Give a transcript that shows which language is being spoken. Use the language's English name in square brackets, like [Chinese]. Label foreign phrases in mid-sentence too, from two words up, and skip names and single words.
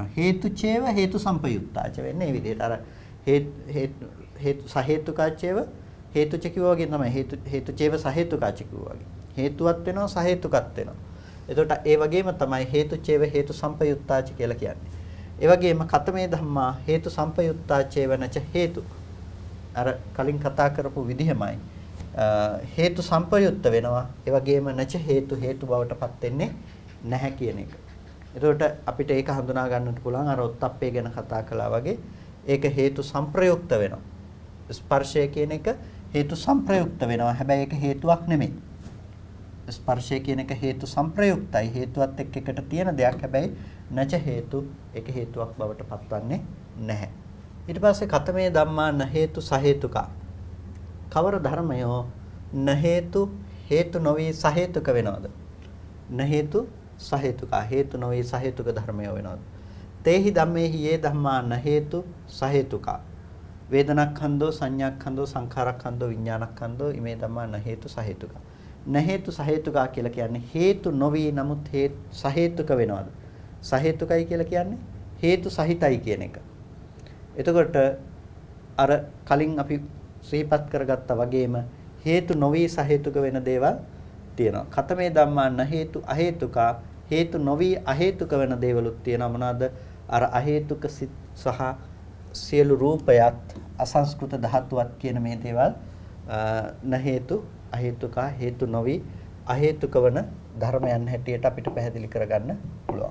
[Pali] හේතුචේව හේතු සංපයුක්තාච [Sinhala] වෙන්නේ මේ විදිහට. අර [Pali] හේතු සහේතුකාචේව හේතුච [Sinhala] කිව්වා වගේ තමයි [Pali] හේතුචේව සහේතුකාච [Sinhala] කිව්වා වගේ. හේතුවත් වෙනවා සහේතුකත් වෙනවා. එතකොට ඒ වගේම තමයි [Pali] හේතුචේව හේතු සංපයුක්තාච [Sinhala] කියලා කියන්නේ. ඒ වගේම [Pali] කතමේ ධම්මා හේතු සංපයුක්තාචේව නච හේතු. [Sinhala] අර කලින් කතා කරපු විදිහමයි. හේතු සංපයුක්ත වෙනවා. ඒ වගේම [Pali] නච හේතු [Sinhala] බවට පත් වෙන්නේ නැහැ කියන එක. එතකොට අපිට ඒක හඳුනා ගන්නට පුළුවන් අර ඔත්තප්පේ ගැන කතා කළා වගේ ඒක හේතු සංප්‍රයුක්ත වෙනවා. ස්පර්ශය කියන එක හේතු සංප්‍රයුක්ත වෙනවා. හැබැයි ඒක හේතුවක් නෙමෙයි. ස්පර්ශය කියන එක හේතු සංප්‍රයුක්තයි. හේතුවත් එක්ක එකට තියෙන දෙයක්. හැබැයි [Pali] නච හේතු [Sinhala] ඒක හේතුවක් බවට පත්වන්නේ නැහැ. ඊට පස්සේ [Pali] කතමේ ධම්මා න හේතු සහේතුකා. [Sinhala] කවර ධර්මයෝ [Pali] න හේතු [Sinhala] නොවේ සහේතුක වෙනවද? [Pali] න හේතු සහේතුකා [Sinhala] හේතු නොවේ සහේතුක ධර්මයෝ වෙනවද? [Pali] තේහි ධම්මේහි යේ ධම්මා න හේතු සහේතුකා. වේදනක්ඛන්தோ සංඥාක්ඛන්தோ සංඛාරක්ඛන්தோ විඥානක්ඛන්தோ ඉමේ ධම්මා න හේතු සහේතුකා. නැහේතු සහේතුකා [Sinhala] කියලා කියන්නේ හේතු නොවි නමුත් සහේතුක වෙනවද? සහේතුකයි කියලා කියන්නේ හේතු සහිතයි කියන එක. එතකොට අර කලින් අපි සිහිපත් කරගත්තා වගේම හේතු නොවි සහේතුක වෙන දේවල් තියෙනවා. [Pali] කතමේ ධම්මා න හේතු අහේතුකා [Sinhala] හේතු නොවි අහේතුක වෙන දේවලුත් තියෙනවා. මොනවාද? අර අහේතුක සිත් සහ සියලු රූපයත් අසංස්කෘත ධාතුවත් කියන මේ දේවල් [Pali] න හේතු අහේතුකා [Sinhala] හේතු නොවි අහේතුක වන ධර්මයන් හැටියට අපිට පැහැදිලි කරගන්න පුළුවන්.